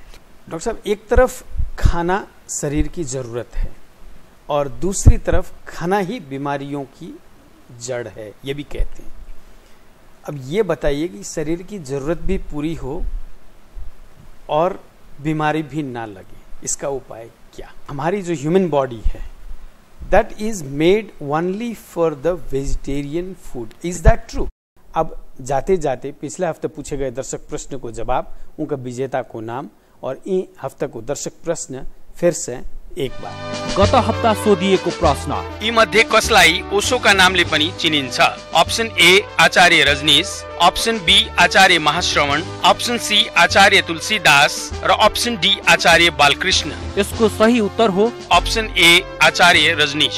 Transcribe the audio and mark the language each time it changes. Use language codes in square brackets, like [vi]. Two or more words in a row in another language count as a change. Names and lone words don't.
[hi] डॉक्टर साहब, एक तरफ खाना शरीर की जरूरत है और दूसरी तरफ खाना ही बीमारियों की जड़ है, ये भी कहते हैं। अब ये बताइए कि शरीर की जरूरत भी पूरी हो और बीमारी भी ना लगे, इसका उपाय क्या? हमारी जो [en] human body है that is made only for the vegetarian food, is that true? [hi] अब जाते जाते पिछले हफ्ते पूछे गए दर्शक प्रश्न को जवाब, उनका विजेता को नाम और इन हफ्ते को दर्शक प्रश्न फिर से एक बार। [ne] गत हप्ता सोधिएको प्रश्न, यी मध्ये कसलाई ओशोका नामले पनि चिनिन्छ? [en] option A [ne] आचार्य रजनीश, [en] option B [ne] आचार्य महाश्रवण, [en] option C [ne] आचार्य तुलसीदास र [en] option D [ne] आचार्य बालकृष्ण। यसको सही उत्तर हो [en] option A [ne] आचार्य रजनीश।